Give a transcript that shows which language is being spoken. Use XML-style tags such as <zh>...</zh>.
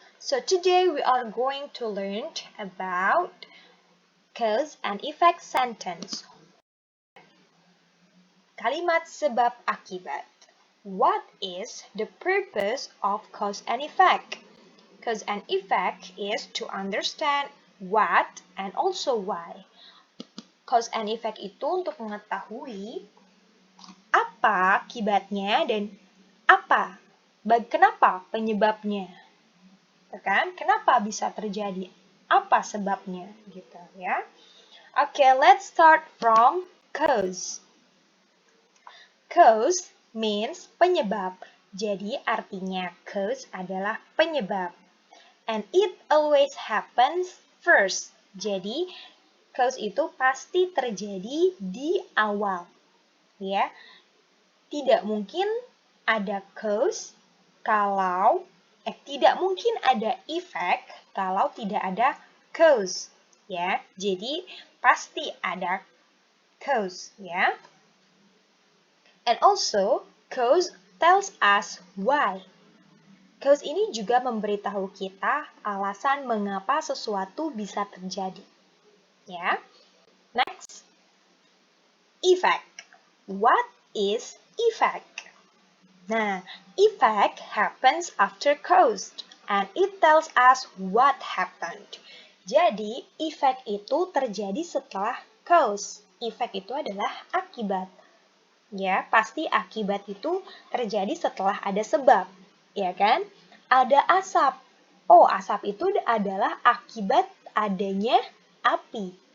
<en>So today we are going to learn about cause and effect sentence.</en> <id>Kalimat sebab akibat.</id> <en>What is the purpose of cause and effect? Cause and effect is to understand what and also why.</en> <id>Cause and effect itu untuk mengetahui apa akibatnya dan kenapa penyebabnya, kan? Kenapa bisa terjadi? Apa sebabnya, gitu ya?</id> <en>Okay, let's start from cause. Cause means penyebab.</en> <id>Jadi artinya cause adalah penyebab.</id> <en>And it always happens first.</en> <id>Jadi cause itu pasti terjadi di awal. Ya. Tidak mungkin ada cause kalau tidak mungkin ada effect kalau tidak ada cause, ya. Jadi pasti ada cause, ya.</id> <en>And also cause tells us why.</en> <id>Cause ini juga memberitahu kita alasan mengapa sesuatu bisa terjadi.</id> <en>Ya. Next, effect. What is effect? Nah, effect happens after cause and it tells us what happened.</en> <id>Jadi, effect itu terjadi setelah cause. Effect itu adalah akibat. Ya, pasti akibat itu terjadi setelah ada sebab. Ya kan? Ada asap. Oh, asap itu adalah akibat adanya api.</id>